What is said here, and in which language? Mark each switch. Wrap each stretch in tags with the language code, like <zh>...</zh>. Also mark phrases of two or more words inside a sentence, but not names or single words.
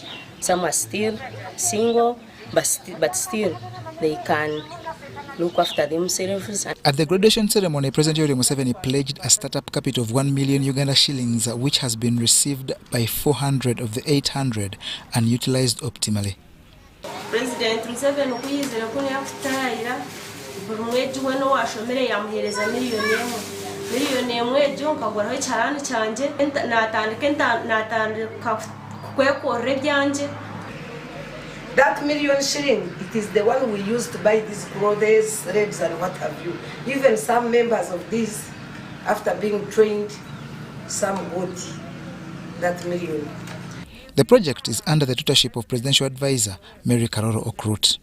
<en>Some are still single, but still they can look after themselves. At the graduation ceremony, President Yoweri Museveni pledged a startup capital of 1 million Uganda shillings, which has been received by 400 of the 800 and utilized optimally.</en> <nyn>President Museveni kuyizera kuni akutayira mweji weno washomere yamuhereza miliyoni emwe ejo nkaguraho icyarani cyanje natandika kwekorera byanje.</nyn> <en>That million shilling, it is the one we used to buy these clothes, threads, and what have you. Even some members of this, after being trained, some got that million. The project is under the tutorship of Presidential Advisor Mary Karoro Okrut.</en>